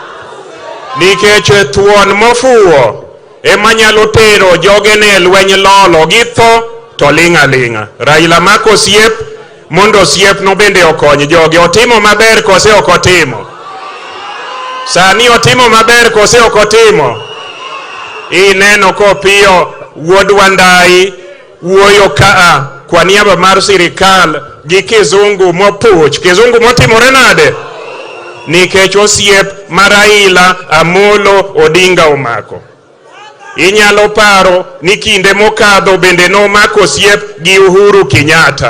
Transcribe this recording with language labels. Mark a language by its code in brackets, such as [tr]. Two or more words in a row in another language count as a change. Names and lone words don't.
[luo] Nikech thuon mofuwo ema nyalo tero jogene lweny lolo gi tho to ling'a. Raila mako siep mondo siep no bende okony joge. Otimo maber kose ok otimo? Sani otimo maber kose ok otimo? Ineno kopiyo wuod Wandai wuoyo kaa [sw] kwa niaba [luo] mar sirikal gi kizungu mopuch. Kizungu motimore nade? Nikech osiep ma Raila Amolo Odinga omako. Inyalo paro ni kinde mokadho bende nomako siep gi Uhuru Kenyatta.